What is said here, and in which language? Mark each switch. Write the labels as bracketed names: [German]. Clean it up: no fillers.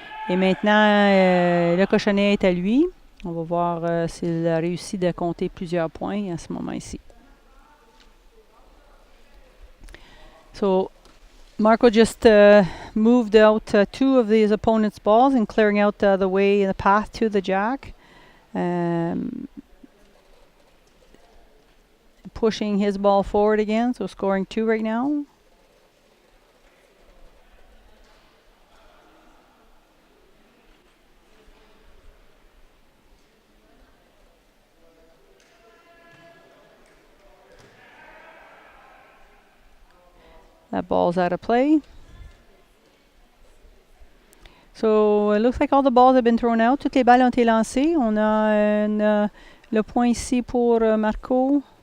[French] Et maintenant, le cochonnet est à lui. On va voir s'il a réussi de compter plusieurs points à ce moment ici. [English] So, Marco just moved out two of his opponent's balls and clearing out the way, the path to the jack. Pushing his ball forward again, so scoring 2 right now. That ball's out of play. So it looks like all the balls have been thrown out. [French] Toutes les balles ont été lancées. On a le point ici pour Marco.